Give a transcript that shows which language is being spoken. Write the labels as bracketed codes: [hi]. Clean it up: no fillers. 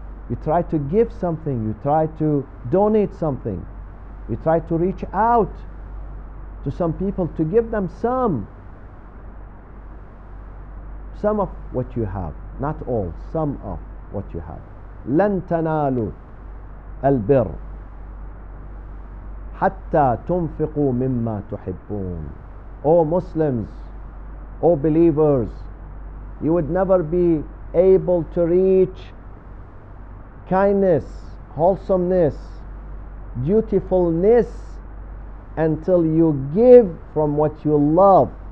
[en] You try to give something, you try to donate something, you try to reach out to some people to give them some of what you have, not all, some of what you have. [ar] لن تنالوا البر حتى تنفقوا مما تحبون. [en] O Muslims, O believers, you would never be able to reach kindness, wholesomeness, dutifulness until you give from what you love.